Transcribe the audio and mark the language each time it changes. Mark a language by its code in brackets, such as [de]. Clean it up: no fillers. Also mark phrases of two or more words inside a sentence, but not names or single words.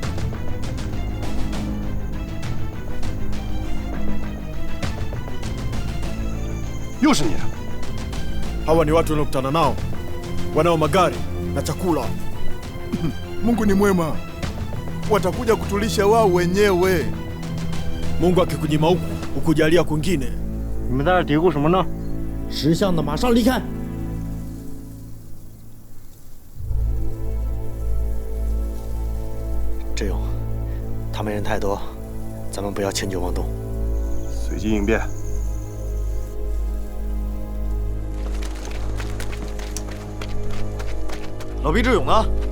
[zh] 又是你！ [sw] Hawa ni watu waliokutana nao, wanao magari na chakula. Mungu ni mwema, watakuja kutulisha wao wenyewe. Mungu akikunyima huku, ukujalia kwingine. [zh] 你们在这嘀咕什么呢？识相的马上离开！志勇，他们人太多，咱们不要轻举妄动，随机应变。老毕志勇呢？